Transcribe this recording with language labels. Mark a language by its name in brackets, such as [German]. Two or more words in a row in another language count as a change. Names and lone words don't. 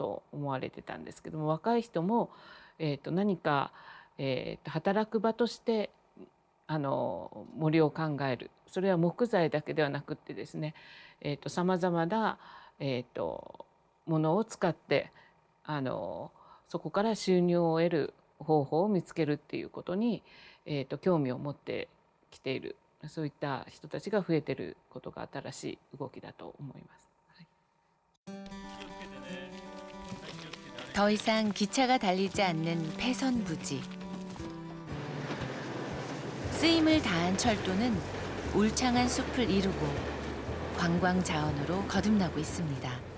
[Japanese] と思われてたんですけども、若い人も、何か、働く場として森を考える、それは木材だけではなくってですね、さまざまな、ものを使ってそこから収入を得る方法を見つけるっていうことに、興味を持ってきている、そういった人たちが増えていることが新しい動きだと思います。 [Korean] 더 이상 기차가 달리지 않는 폐선 부지. 쓰임을 다한 철도는 울창한 숲을 이루고 관광 자원으로 거듭나고 있습니다.